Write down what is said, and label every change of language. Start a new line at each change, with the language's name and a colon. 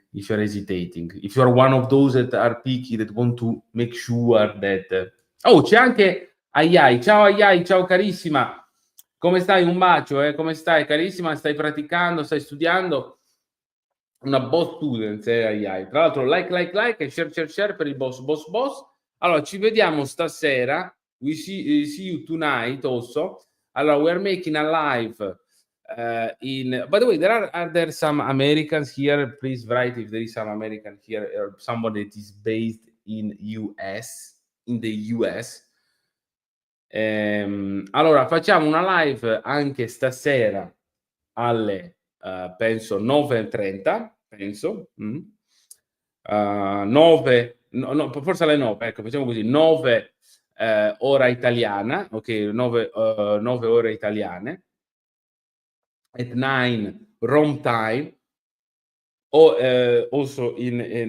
English: If you are one of those that are picky, that want to make sure that.
Italian: Oh, c'è anche Ayai. Ciao Ayai, ciao carissima. Come stai? Un bacio, come stai carissima? Stai praticando? Stai studiando? Una boss student, Ayai. Tra l'altro like e share per il boss. Allora, ci vediamo stasera.
English: We see you tonight also. Allora, we are making a live by the way, are there some Americans here? Please write if there is some American here or somebody that is based in the US.
Italian: Allora, facciamo una live anche stasera alle penso 9:30, penso. 9, no, forse alle 9, ecco, facciamo così, 9 ora italiana, ok, 9 ore italiane,
English: at 9 Rome time, or also in